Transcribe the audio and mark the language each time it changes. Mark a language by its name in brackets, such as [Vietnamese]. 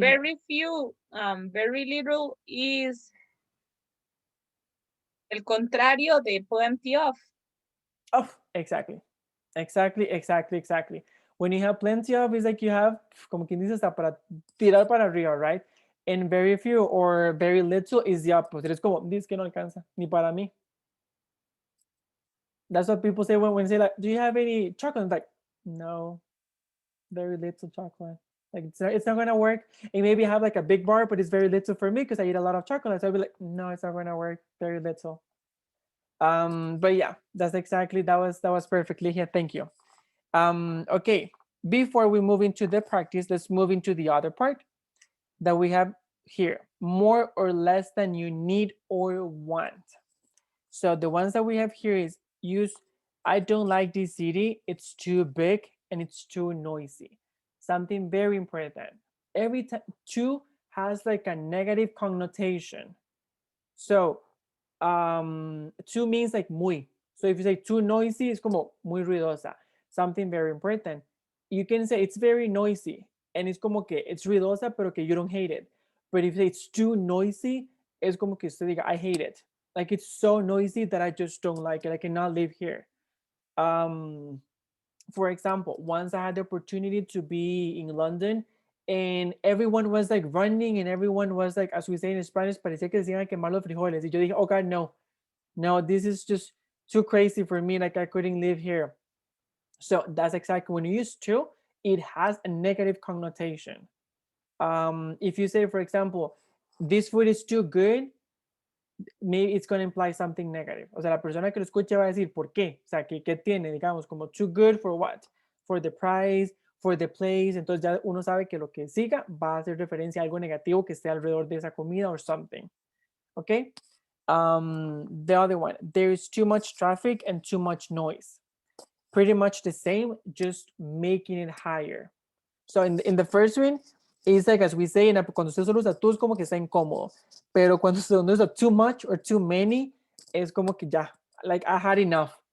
[English] very few, very little is el contrario de plenty of. Oh, exactly. Exactly. When you have plenty of, it's like you have, como quien dice, hasta para tirar para arriba, right? And very few or very little is the opposite. [Spanish] Es como, this que no alcanza, ni para mí. [English] That's what people say when say like, do you have any chocolate? Like, no, very little chocolate. Like it's not gonna work. And maybe I have like a big bar, but it's very little for me because I eat a lot of chocolate. So I'll be like, no, it's not gonna work. Very little. But yeah, that's exactly that was perfectly here. Thank you. Okay, before we move into the practice, let's move into the other part that we have here, more or less than you need or want. So the ones that we have here is use, I don't like this city, it's too big and it's too noisy. Something very important. Every time too has like a negative connotation. So too means like muy. So if you say too noisy, it's como muy ruidosa. Something very important. You can say it's very noisy and it's como que it's ruidosa, pero que you don't hate it. But if you say it's too noisy, es como que usted diga, I hate it. Like it's so noisy that I just don't like it. I cannot live here. For example, once I had the opportunity to be in London and everyone was like running and everyone was like, as we say in Spanish, parecía que decían quemar los frijoles. Y yo dije, oh God, no, this is just too crazy for me. Like I couldn't live here. So that's exactly when you use to, it has a negative connotation. If you say, for example, this food is too good, maybe it's going to imply something negative. [Spanish] O sea, la persona que lo escuche va a decir, ¿por qué? O sea, ¿qué tiene? Digamos, como too good for what? For the price, for the place. Entonces ya uno sabe que lo que siga va a hacer referencia a algo negativo que esté alrededor de esa comida or something. [English] Okay? The other one, there is too much traffic and too much noise. Pretty much the same, just making it higher. So in the first one, it's like, as we say, cuando usted solo usa tú es como que está incómodo. Pero cuando usted usa too much or too many, es como que ya, like I had enough.